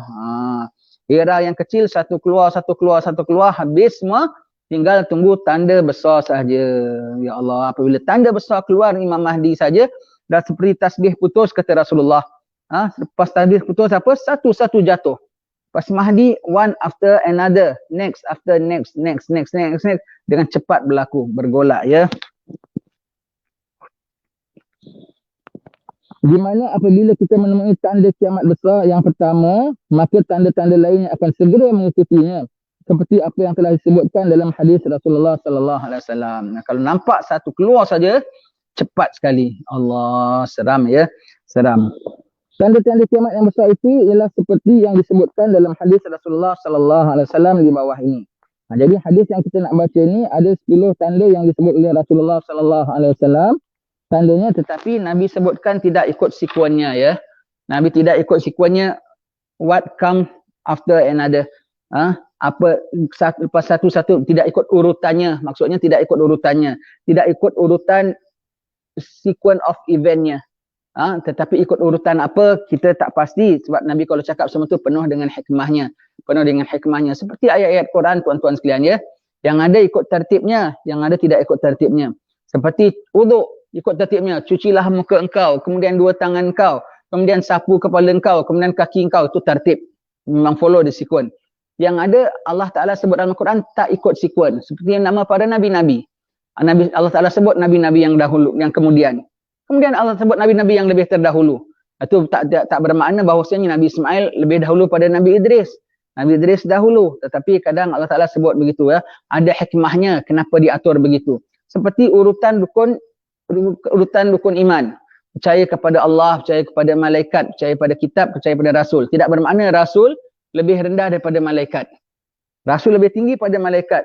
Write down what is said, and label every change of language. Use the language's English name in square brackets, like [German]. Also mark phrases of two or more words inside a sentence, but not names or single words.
[Malay] Era yang kecil satu keluar, habis semua. Tinggal tunggu tanda besar saja. [Arabic] يا الله, [Malay] apabila tanda besar keluar Imam Mahdi saja, dah seperti tasbih putus, kata Rasulullah. Lepas tasbih putus apa? Satu-satu jatuh. Pas Mahdi, [English] one after another. Next after next. [Malay] Dengan cepat berlaku, bergolak, ya. Di mana apabila kita menemui tanda kiamat besar yang pertama, maka tanda-tanda lainnya akan segera mengikutinya. Seperti apa yang telah disebutkan dalam hadis Rasulullah [Arabic] صلى الله عليه وسلم. [Malay] Kalau nampak satu keluar saja, cepat sekali. Allah, seram, ya. Seram. Tanda-tanda kiamat yang besar itu ialah seperti yang disebutkan dalam hadis Rasulullah [Arabic] صلى الله عليه وسلم [Malay] di bawah ini. Jadi hadis yang kita nak baca ini ada 10 tanda yang disebut oleh Rasulullah [Arabic] صلى الله عليه وسلم. [Malay] Tandanya, tetapi Nabi sebutkan tidak ikut sekuennya, ya. Nabi tidak ikut sekuennya, [English] what come after another. [Malay] Apa lepas satu-satu, tidak ikut urutannya. Maksudnya tidak ikut urutannya, tidak ikut urutan [English] sequence of eventnya. [Malay] Tetapi ikut urutan apa, kita tak pasti. Sebab Nabi kalau cakap semua tu penuh dengan hikmahnya. Seperti ayat-ayat Quran, tuan-tuan sekalian, ya. Yang ada ikut tertibnya, yang ada tidak ikut tertibnya. Seperti wuduk, ikut tertibnya. Cucilah muka engkau, kemudian dua tangan engkau, kemudian sapu kepala engkau, kemudian kaki engkau. Itu tertib. Memang [English] follow the sequence. [Malay] Yang ada [Arabic] الله تعالى [Malay] sebut dalam Al-Quran tak ikut sequence. Seperti yang nama para Nabi-Nabi. [Arabic] الله تعالى [Malay] sebut Nabi-Nabi yang dahulu, yang kemudian. Kemudian Allah sebut Nabi-Nabi yang lebih terdahulu. Itu tak bermakna bahawasanya Nabi Ismail lebih dahulu pada Nabi Idris. Nabi Idris dahulu. Tetapi kadang [Arabic] الله تعالى [Malay] sebut begitu, ya. Ada hikmahnya kenapa diatur begitu. Seperti urutan rukun iman. Percaya kepada Allah, percaya kepada malaikat, percaya pada kitab, percaya pada Rasul. Tidak bermakna Rasul lebih rendah daripada malaikat. Rasul lebih tinggi pada malaikat.